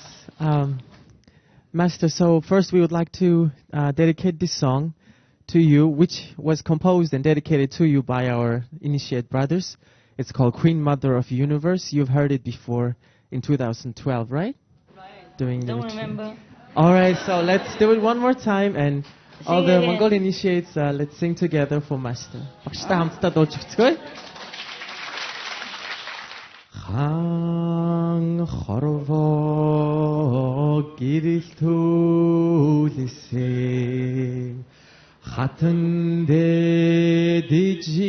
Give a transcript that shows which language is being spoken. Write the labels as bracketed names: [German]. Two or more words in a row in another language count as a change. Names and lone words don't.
[English] Master, so first we would like to dedicate this song to you, which was composed and dedicated to you by our initiate brothers. It's called Queen Mother of Universe. You've heard it before in 2012, right? Doing Don't the retreat. remember. All right, so let's do it one more time, and all the again. Mongol initiates, let's sing together for Master. [Korean] 박수다 함께 넣어주세요. [Mongolian] хан хорвоо гэрэл төлөсөн хатан дэдэж